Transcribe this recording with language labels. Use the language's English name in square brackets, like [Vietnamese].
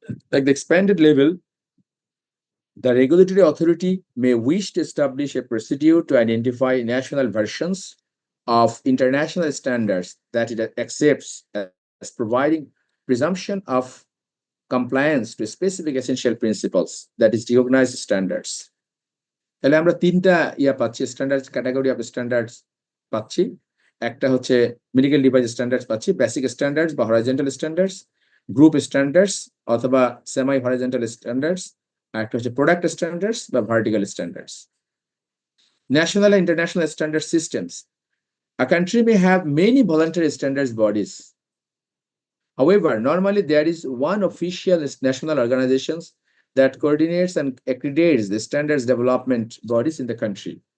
[English] Like the expanded level, the regulatory authority may wish to establish a procedure to identify national versions of international standards that it accepts as providing presumption of compliance to specific essential principles, that is recognized standards. [Bangla] তাহলে আমরা 3টা পাচ্ছি, standards category of standards পাচ্ছি। একটা হচ্ছে medical device standards পাচ্ছি, basic standards বা horizontal standards, group standards অথবা সেমি হরাইজন্টাল স্ট্যান্ডার্ডস, আর একটা হচ্ছে প্রোডাক্ট স্ট্যান্ডার্ডস বা vertical standards. [English] National and international standard systems. A country may have many voluntary standards bodies. However, normally there is one official national organization that coordinates and accreditates the standards development bodies in the country.